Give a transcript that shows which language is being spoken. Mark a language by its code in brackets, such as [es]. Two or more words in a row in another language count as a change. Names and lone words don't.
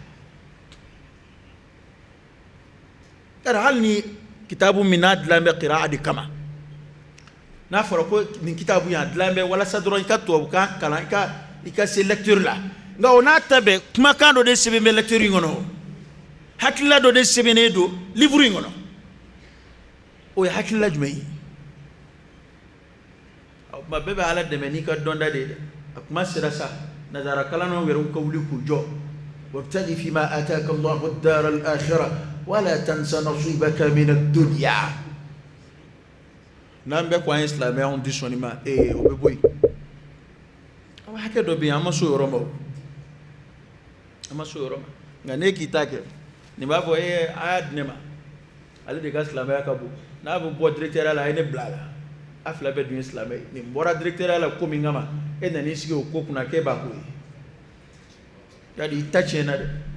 [bm] yɛrɛ hali ni kitabu min n'a dilan bɛ qira'a de kama n'a fɔra ko nin kitabu in a dilan bɛ walasa dɔrɔn i ka tubabukan kalan i ka se lecture la nka o n'a ta bɛɛ kumakan dɔ de sɛbɛn bɛ lecture in kɔnɔ hakilila dɔ de sɛbɛnnen don livre in kɔnɔ o ye hakilila jumɛn ye o tuma bɛɛ bɛ ala dɛmɛ n'i ka dɔnda de ye dɛ a kuma sera sa nazara kalannaw yɛrɛ ka wuli k'u jɔ [ar] وابتغ فيما آتاك الله الدار الآخرة ولا تنس نصيبك من الدنيا [bm] n'an bɛɛ ko an ye silamɛya di sɔnni ma o bɛ bɔ yen aw hakɛ dɔ bɛ yen an ma so yɔrɔ ma an ma so yɔrɔ ma nka ne k'i ta kɛ nin b'a fɔ a y'a di ne ma ale de ka silamɛya ka bon n'a bɛ bɔ directeur la a ye ne bila a la a fila bɛɛ dun ye silamɛ ye nin bɔra directeur la ko min kama e nan'i sigi o ko kunna k'e b'a ko ye yali i ta tiɲɛna dɛ